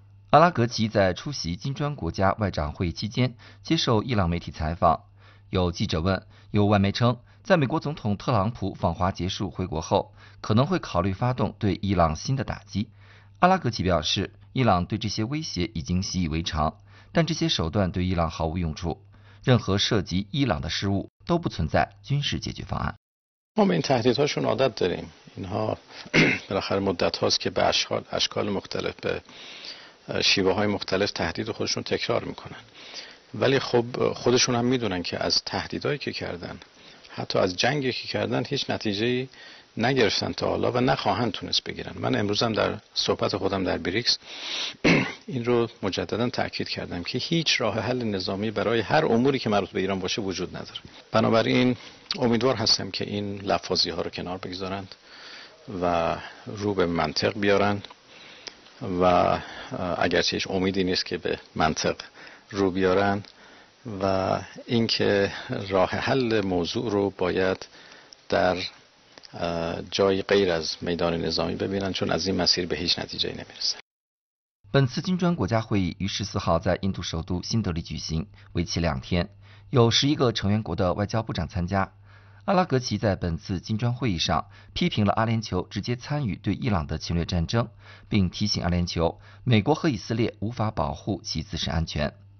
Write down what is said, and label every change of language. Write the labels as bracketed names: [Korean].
[Chinese] 阿拉格奇在出席金砖国家外长会期间接受伊朗媒体采访，有记者问，有外媒称，在美国总统特朗普访华结束回国后，可能会考虑发动对伊朗新的打击。阿拉格奇表示，伊朗对这些威胁已经习以为常，但这些手段对伊朗毫无用处，任何涉及伊朗的事务都不存在军事解决方案。 [Persian] ما به این تهدیدهاشون عادت داریم. اینها بالاخره مدت هاست که به اشکال مختلف به شیوه های مختلف تهدید خودشون تکرار میکنن. ولی خب خودشون هم میدونن که از تهدیدهایی که کردن، حتی از جنگی که کردن هیچ نتیجه ای نگرفتن تا حالا و نخواهند تونست بگیرن. من امروز هم در صحبت خودم در بریکس این رو مجددا تاکید کردم که هیچ راه حل نظامی برای هر اموری که مربوط به ایران باشه وجود نداره. بنابراین امیدوار هستم که این لفاظی ها رو کنار بگذارند و رو به منطق بیارند و اگرچه هیچ امیدی نیست که به منطق رو بیارند و اینکه راه حل موضوع رو باید در جای غیر از میدان نظامی ببینند چون از این مسیر به هیچ نتیجه نمیرسند. [Chinese] 本次金砖国家会议于14号在印度首都新德里举行，为期2天，有11个成员国的外交部长参加。阿拉格奇在本次金砖会议上批评了阿联酋直接参与对伊朗的侵略战争，并提醒阿联酋，美国和以色列无法保护其自身安全。